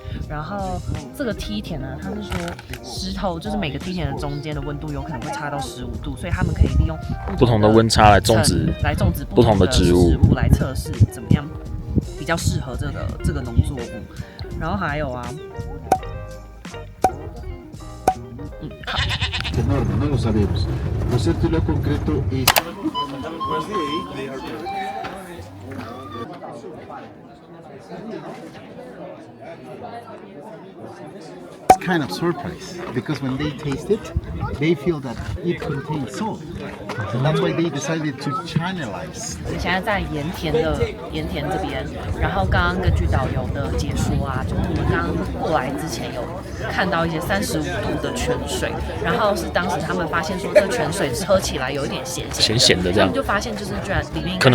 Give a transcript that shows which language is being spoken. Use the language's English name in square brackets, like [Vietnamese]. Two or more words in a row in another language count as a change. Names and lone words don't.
[Chinese] 然后这个梯田呢，他是说石头就是每个梯田的中间的温度有可能会差到15度，所以他们可以利用不同的温差来种植不同的植物来测试怎么样比较适合这个农作物。然后还有啊， [Spanish] Enorme, no lo sabemos. Lo cierto y lo concreto es [English] kind of surprise because when they taste it, they feel that it contains salt. So that's why they decided to channelize. [Chinese] 现在在盐田这边，然后刚刚根据导游的解说啊，就是我们刚刚过来之前有看到一些35度的泉水，然后是当时他们发现说这泉水喝起来有一点咸咸的这样他们就发现就是居然里面